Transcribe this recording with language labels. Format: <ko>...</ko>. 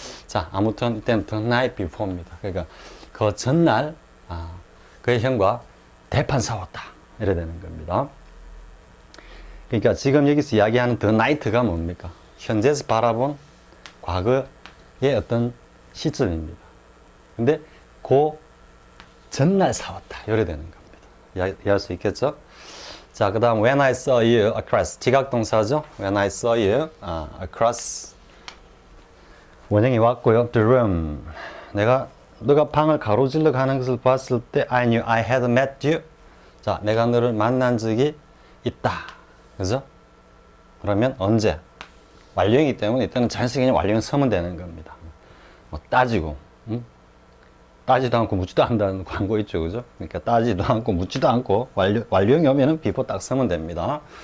<ko>자, 아무튼 이때는</ko> <en>the night before</en> <ko>입니다. 그러니까 그 전날 그의 형과 대판 싸웠다 이래 되는 겁니다. 그러니까 지금 여기서 이야기하는 the night가 뭡니까? 현재에서 바라본 과거의 어떤 시점입니다. 근데 그 전날 싸웠다 이래 되는 겁니다. 이해할 수 있겠죠?</ko> <en>자, 그 다음 when I saw you across 지각동사죠. when I saw you across</en> <ko>원형이 왔고요.</ko> <en>the room</en> <ko>너가 방을 가로질러 가는 것을 봤을 때</ko> <en>I knew I had met you.</en> <ko>자, 내가 너를 만난 적이 있다. 그죠? 그러면 언제? 완료이기 때문에 이때는 자연스럽게 완료는 서면 되는 겁니다. 뭐 따지고 따지도 않고 묻지도 않는다는 광고 있죠, 그죠? 그러니까 따지도 않고 묻지도 않고 완료형이 오면은 비포 딱 쓰면 됩니다.</ko>